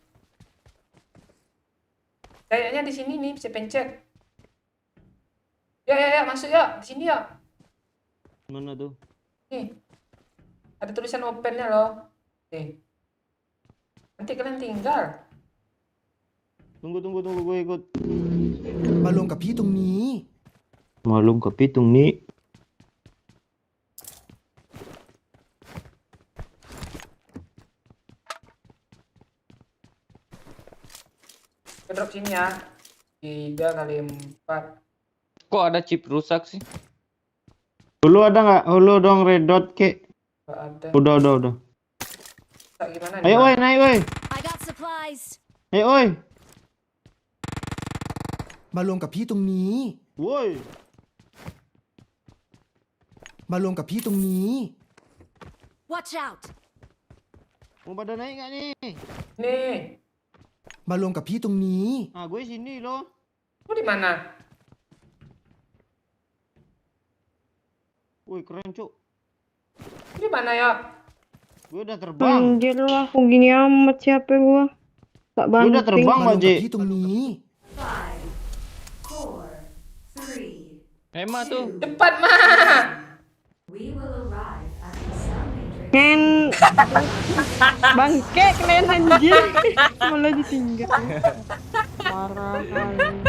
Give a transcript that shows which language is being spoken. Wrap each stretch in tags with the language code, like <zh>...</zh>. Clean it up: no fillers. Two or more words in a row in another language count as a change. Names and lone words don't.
<id>Kayaknya di sini nih bisa pencet. Ya masuk ya, di sini ya. Mana tuh? Nih. Ada tulisan open-nya loh. Nih. Nanti kalian tinggal. Tunggu, gue ikut.</id> <th>มาลงกับพี่ตรงนี้</th> <id>Malum ke pitung nih. Drop sini ya. 3x4. Kok ada chip rusak sih? Hulu ada nggak? Hulu dong</id> <en>red dot</en> <id>ke. Nggak ada. Udah. Tak gimana nih, Ayo Bang? woi, naik woi.</id> <en>I got supplies.</en> <id>Ayo woi.</id> <th>มารวมกับพี่ตรงนี้</th> <id>Woi.</id> <th>มารวมกับพี่ตรงนี้</th> <en>Watch out.</en> <id>Mau pada naik nggak nih? Nih,</id> <th>มารวมกับพี่ตรงนี้</th> <id>Ah, gue sini loh. lu di mana? Woi, keren cuk. Lu di mana ya? Gue udah terbang. Anjir lah, kok gini amat siapa gua? Tak Gue udah banting. terbang,</id> <th>มารว</th> <id>Pak</id> <th>มกับ</th> <id>Ji.</id> <th>พี่ตรงนี้</th> <id>Emang tuh. Cepat mah. Ngen. Bangke kalian anjir. Malah ditinggal. Parah kali.</id>